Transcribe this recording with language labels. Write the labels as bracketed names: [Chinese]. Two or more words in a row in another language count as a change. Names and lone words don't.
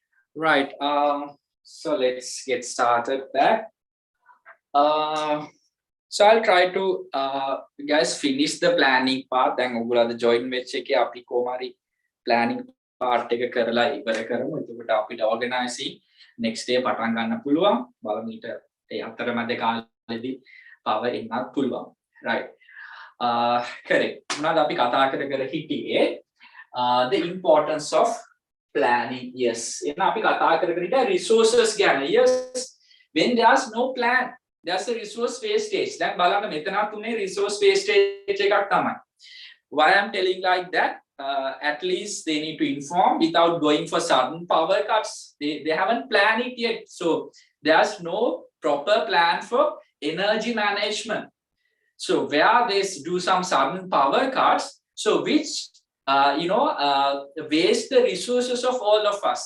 [English] Right. So let's get started back. So I'll try to guys finish the planning part. [Sinhala] Then ඔයගොල්ලෝ join වෙච්ච එකේ අපි කොහොමරි [English] planning part [Sinhala] එක කරලා ඉවර කරමු. එතකොට අපිට [English] organizing next day [Sinhala] පටන් ගන්න පුළුවන්. බලමු ඊට ඒ අතරමැද කාලෙදී power එන්නත් පුළුවන්. Right. correct. මොනවද අපි කතා කර හිටියේ? [English] The importance of planning. Yes. [Sinhala] එහෙනම් අපි කතා කර හිටියා resources ගැන. [English] Yes. When there's no plan, there's a resource wastage. [Sinhala] දැන් බලන්න මෙතනත් උනේ [English] resource wastage [Sinhala] එකක් තමයි. [English] Why I'm telling like that? At least they need to inform without going for sudden power cuts. They haven't planned it yet. So there's no proper plan for energy management. So where they do some sudden power cuts, so which waste the resources of all of us.